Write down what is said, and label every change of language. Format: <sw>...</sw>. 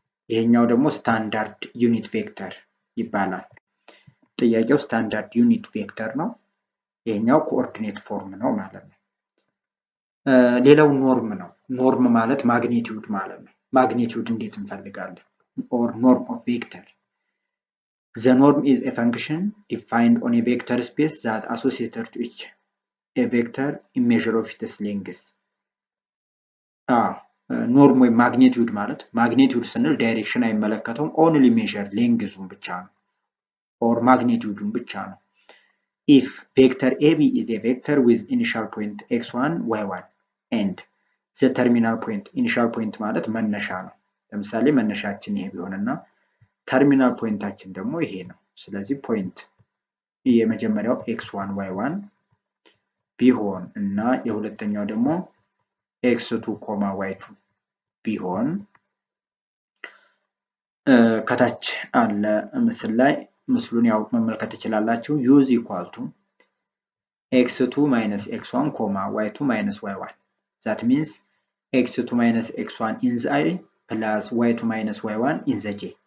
<am>ይሄኛው ደግሞ ስታንዳርድ ዩኒት ቬክተር ይባላል። ጥያቄው ስታንዳርድ ዩኒት ቬክተር ነው። ይሄኛው ኮኦርዲኔት ፎርም ነው ማለት ነው። ሌላው ኖርም ነው። ኖርም ማለት ማግኒቲዩድ ማለት ነው። ማግኒቲዩድ እንዴት እንፈልጋለን?</am> <en>or norm of vector. The norm is a function defined on a vector space that associated to each a vector in measure of its length.</en> <am>ኖርም ወይ ማግኒቲዩድ ማለት ማግኒቲዩድ ስንል ዳይሬክሽን አይመለከተውም። ኦንሊ ሜዥር ሌንግዙን ብቻ ነው or ማግኒቲዩዱን ብቻ ነው።</am> <en>if vector AB is a vector with initial point x1 y1 and the terminal point</en> <am>initial point ማለት መነሻ ነው። ለምሳሌ መነሻችን ይሄ ቢሆንና ተርሚናል ፖይንታችን ደግሞ ይሄ ነው። ስለዚህ ፖይንት የመጀመሪያው x1 y1 ቢሆን እና የሁለተኛው ደግሞ x2 y2 ቢሆን ከታች አለ ምስል ላይ ምስሉን ያው መመልከት ትችላላችሁ።</am> <en>u is equal to x2 minus x1 y2 minus y1. that means x2 minus x1 in the I plus y2 minus y1 in the j.</en>